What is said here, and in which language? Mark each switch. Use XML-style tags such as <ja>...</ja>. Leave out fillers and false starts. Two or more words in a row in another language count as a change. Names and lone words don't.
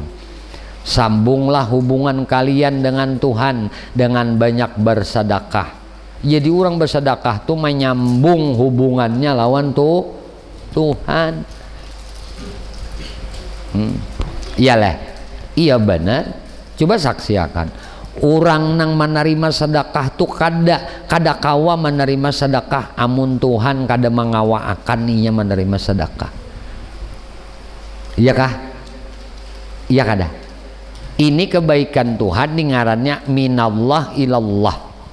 <id>Sambunglah hubungan kalian dengan Tuhan dengan banyak bersedekah.</id> <bjn>Jadi orang bersedekah tuh menyambung hubungannya lawan Tuhan. Iyalah, iya benar. Coba saksiakan. Orang nang menerima sedekah tuh kada kawa menerima sedekah amun Tuhan kada mengawa akan inya menerima sedekah. Iya kah? Iya kada? Ini kebaikan Tuhan nih ngarannya</bjn> <ar>من الله إلى الله.</ar>